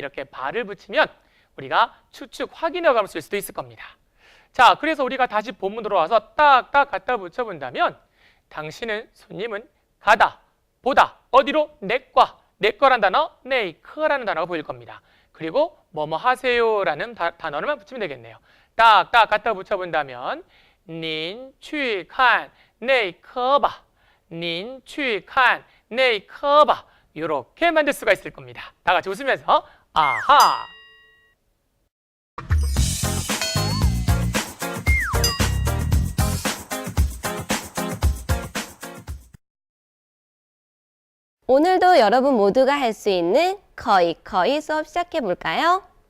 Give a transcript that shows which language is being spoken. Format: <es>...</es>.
<ko>이렇게 바를 붙이면 우리가 추측, 확인의 어감을 쓸 수도 있을 겁니다. 자, 그래서 우리가 다시 본문으로 와서 딱딱 갖다 붙여본다면 당신은, 손님은 가다, 보다, 어디로? 내과, 내과란 단어, 네이커라는 단어가 보일 겁니다. 그리고 뭐뭐 하세요라는 단어를만 붙이면 되겠네요. 딱딱 갖다 붙여본다면</ko> <zh>您去看内科吧, 您去看内科吧.</zh> <ko>이렇게 만들 수가 있을 겁니다. 다 같이 웃으면서 아하! 오늘도 여러분 모두가 할 수 있는 거의 수업 시작해 볼까요?</ko>